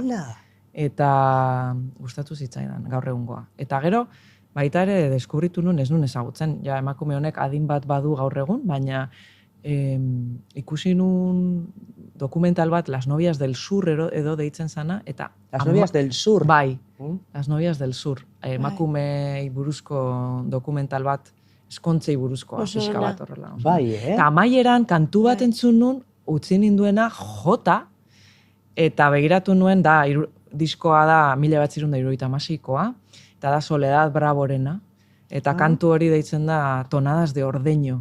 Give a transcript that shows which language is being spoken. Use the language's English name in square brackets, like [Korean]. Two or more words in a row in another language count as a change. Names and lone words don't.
[Basque] Eta gustatu zitzaidan gaur egungoa. Eta gero, baita ere deskubritu nun ez nun ezagutzen. Ja, emakume honek adin bat badu gaur egun, baina ikusi nun dokumental bat Las Novias del Sur edo deitzen zana. Eta Las Novias del Sur? Bai, Las Novias del Sur. Emakumei buruzko dokumental bat, eskontzei buruzkoa, pixka bat horrela. Bai, Eta amaieran kantu bat entzun nun, utzi ninduena jota, eta begiratu nuen, diskoa da 1976koa, eta da Soledad Bravorena, eta kantu hori deitzen da Tonadas de Ordeño.